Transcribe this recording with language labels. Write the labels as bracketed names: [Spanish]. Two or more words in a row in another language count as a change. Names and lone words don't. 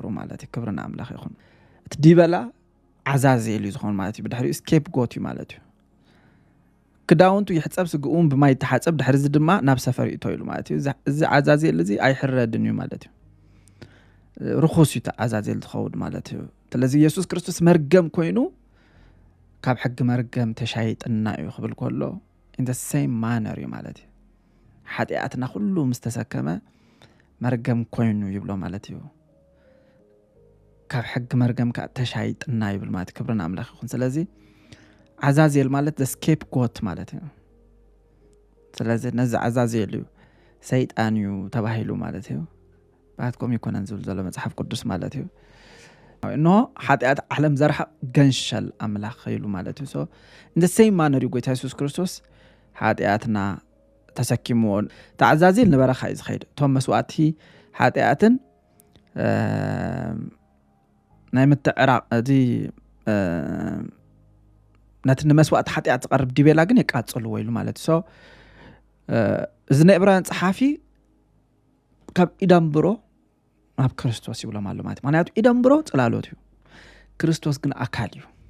[Tigrinya] ማለት እዩ ክብርና አምላኽ ይኹን እቲ ዲበላ ዓዛዜል እዩ ዝኾን ማለት እዩ ብድሕሪኡ ስኬፕጎት እዩ ማለት እዩ ክዳውንቱ ይሕጸብ ስግኡን ብማይ ተሓጸብ ድሕሪ እዚ ድማ ናብ ሰፈር ይእተው ማለት እዩ እዚ ዓዛዜል እዚ ኣይሕረድን እዩ ማለት እዩ ርኹስ እዩ ዓዛዜል ዝኸውን ማለት እዩ ስለዚ ኢየሱስ ክርስቶስ መርገም ኮይኑ ካብ ሕጊ መርገም ተሻይጥና እዩ ክብል ከሎ [English] in the same manner [Tigrinya] እዩ ማለት እዩ ሓጢአትና ኩሉ ምስተሰከመ መርገም ኮይኑ ይብሎ ማለት እዩ ካብ ሕጊ መርገም ከዓ ተሻይጥና ይብል ማለት ክብርና አምላኽ ይኹን ስለዚ ዓዛዜል ማለት [English] the scapegoat [Tigrinya] ማለት እዩ ስለዚ ነዚ ዓዛዜል እዩ ሰይጣን እዩ ተባሂሉ ማለት እዩ ባትኮም ይኮነን ዝብል ዘሎ መጽሐፍ ቅዱስ ማለት እዩ ኖ ሓጢአት ዓለም ዘርሐቅ ገንሸል አምላኽ ኢሉ ማለት እዩ [English] so in the same manner [Tigrinya] እዩ ጎይታ ኢየሱስ ክርስቶስ ሓጢአትና ተሰኪምዎ ተዓዛዜል ንበረኻ እዩ ዝኸይድ ቶም መስዋዕቲ ሓጢአትን ናይ ምትዕራቕ እዚ ነቲ ንመስዋዕቲ ሓጢአት ዝቐርብ ዲቤላ ግን የቃጽልዎ ኢሉ ማለት እዩ so እዚ ናይ ዕብራውያን ጸሓፊ ካብ ኢዳምብሮ ኣብ ክርስቶስ ይብሎም ኣሎ ማለት ምክንያቱ ኢዳምብሮ ጽላሎት እዩ ክርስቶስ ግን ኣካል እዩ